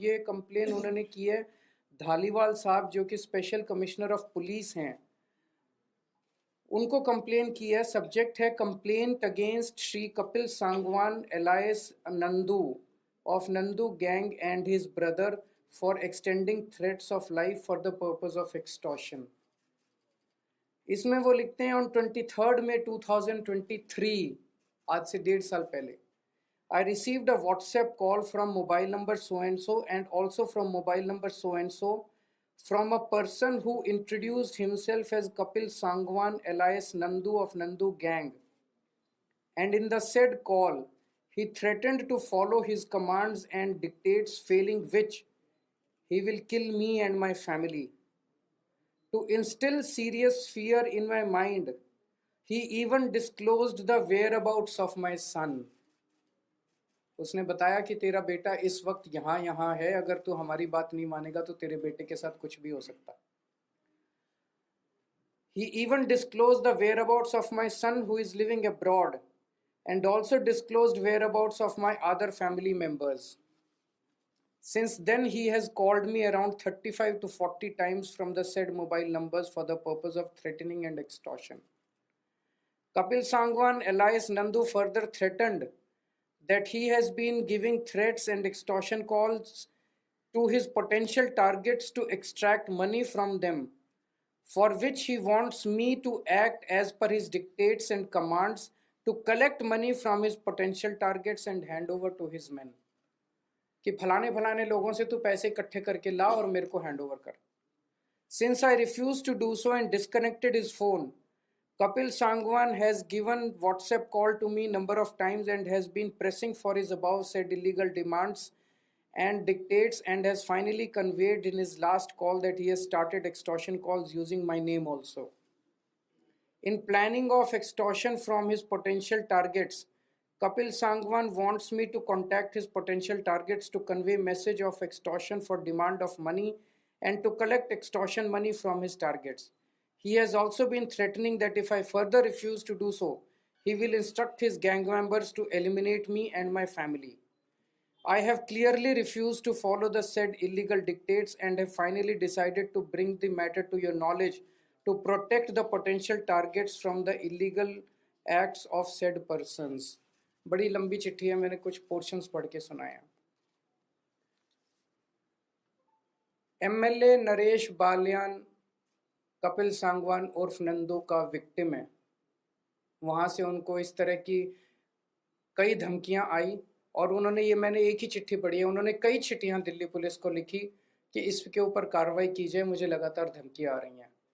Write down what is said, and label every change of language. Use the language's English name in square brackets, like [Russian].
[Hindi] ये कंप्लेन उन्होंने की है धालीवाल साहब, जो कि स्पेशल कमिश्नर ऑफ पुलिस हैं, उनको कंप्लेन की है। [English] Subject है complaint against Shri Kapil Sangwan alias Nandu of Nandu gang and his brother for extending threats of life for the purpose of extortion. [Hindi] इसमें वो लिखते हैं [English] on 23 May 2023, [Hindi] आज से 1.5 साल पहले, [English] I received a WhatsApp call from mobile number so and so and also from mobile number so and so from a person who introduced himself as Kapil Sangwan alias Nandu of Nandu gang. And in the said call, he threatened to follow his commands and dictates, failing which he will kill me and my family. To instill serious fear in my mind, he even disclosed the whereabouts of my son. [Hindi] उसने बताया कि तेरा बेटा इस वक्त यहाँ है, अगर तू हमारी बात नहीं मानेगा तो तेरे बेटे के साथ कुछ भी हो सकता। [English] He even disclosed the whereabouts of my son who is living abroad and also disclosed whereabouts of my other family members. Since then, he has called me around 35 to 40 times from the said mobile numbers for the purpose of threatening and extortion. Kapil Sangwan alias Nandu further threatened that he has been giving threats and extortion calls to his potential targets to extract money from them, for which he wants me to act as per his dictates and commands to collect money from his potential targets and hand over to his men. [Hindi] कि फलाने फलाने लोगों से तू पैसे इकट्ठे करके ला और मेरे को हैंड ओवर कर। [English] Since I refused to do so and disconnected his phone, Kapil Sangwan has given WhatsApp call to me number of times and has been pressing for his above said illegal demands and dictates, and has finally conveyed in his last call that he has started extortion calls using my name also. In planning of extortion from his potential targets, Kapil Sangwan wants me to contact his potential targets to convey message of extortion for demand of money and to collect extortion money from his targets. He has also been threatening that if I further refuse to do so, he will instruct his gang members to eliminate me and my family. I have clearly refused to follow the said illegal dictates and have finally decided to bring the matter to your knowledge to protect the potential targets from the illegal acts of said persons. [Hindi] बड़ी लंबी चिट्ठी है, मैंने कुछ portions पढ़ के सुनाया। MLA Naresh Balyan Kapil Sangwan उर्फ नंदू का विक्टिम है। वहाँ से उनको इस तरह की कई धमकियां आई और उन्होंने, ये मैंने एक ही चिट्ठी पढ़ी है, उन्होंने कई चिट्ठियां दिल्ली पुलिस को लिखी कि इसके ऊपर कार्रवाई की जाए, मुझे लगातार धमकियां आ रही हैं।